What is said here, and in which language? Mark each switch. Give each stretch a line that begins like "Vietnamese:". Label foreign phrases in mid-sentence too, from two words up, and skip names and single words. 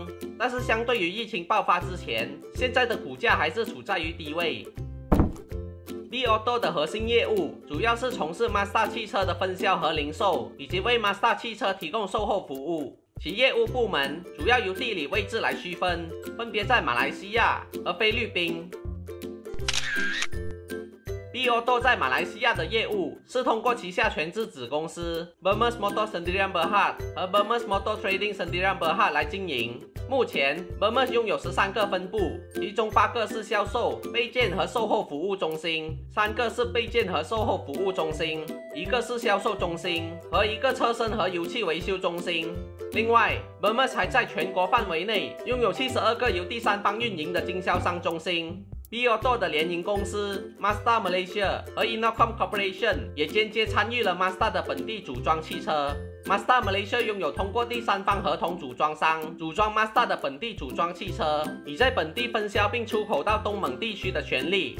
Chinese: 但是相对于疫情爆发之前，现在的股价还是处在于低位。B Auto 的核心业务主要是从事 Mazda 汽车的分销和零售，以及为 Mazda 汽车提供售后服务。其业务部门主要由地理位置来区分，分别在马来西亚和菲律宾。B Auto 在马来西亚的业务是通过旗下全资子公司 Mermes Motor Sdn Bhd 和 Mermes Motor Trading Sdn Bhd 来经营。目前 Mermes 拥有13个分部，其中8个是销售、备件和售后服务中心，3个是备件和售后服务中心，1个是销售中心和1个车身和油漆维修中心。另外 Mermes 还在全国范围内拥有72个由第三方运营的经销商中心。B Auto 的联营公司 Mazda Malaysia 和 Innocomm Corporation 也间接参与了 Mazda 的本地组装汽车。Mazda Malaysia 拥有通过第三方合同组装商组装 Mazda 的本地组装汽车，以在本地分销并出口到东盟地区的权利。